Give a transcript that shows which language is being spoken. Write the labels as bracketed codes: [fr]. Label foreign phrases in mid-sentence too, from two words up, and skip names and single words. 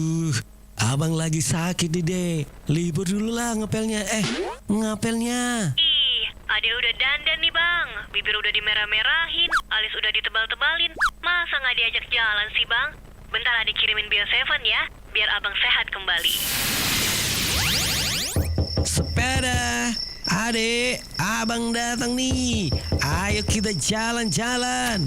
[id] Aduh, abang lagi sakit nih dek. Libur dulu lah ngapelnya. Ngapelnya. Ih, Adel udah dandan nih bang. Bibir udah dimerah-merahin, alis udah ditebal-tebalin. Masa nggak diajak jalan sih bang? Bentar Adel kirimin Bio7 ya, biar abang sehat kembali. Sepeda. Adek, abang datang nih. Ayo kita jalan-jalan.